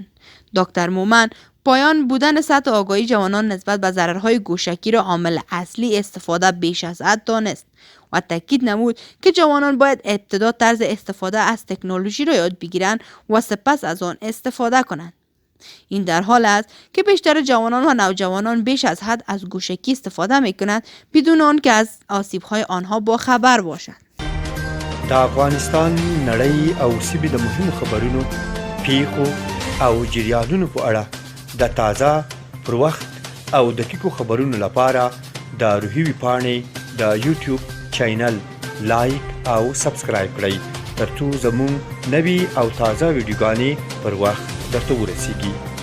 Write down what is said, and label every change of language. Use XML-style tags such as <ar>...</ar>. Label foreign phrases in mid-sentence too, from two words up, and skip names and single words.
<fa>دکتر مومن پایان بودن سطح آگاهی جوانان نسبت به ضررهای گوشکی را عامل اصلی استفاده بیش از حد دانست و تاکید نمود که جوانان باید ابتدا طرز استفاده از تکنولوژی را یاد بگیرند و سپس از آن استفاده کنند. این در حال است که بیشتر جوانان و نوجوانان بیش از حد از گوشکی استفاده می‌کنند بدون آنکه از آسیب‌های آنها با خبر باشند.</fa> <ps>د افغانستان نړۍ او سیمې د مهمو خبرونو، پیښو او جریانونو په اړه د تازه، پر وخت او دقیقو خبرونو لپاره د روحي ویبپاڼې د یوټیوب چینل لایک او سبسکرایب کړئ ترڅو زموږ نوي او تازه ویډیوګانې پر وخت درته ورسیږي.</ps>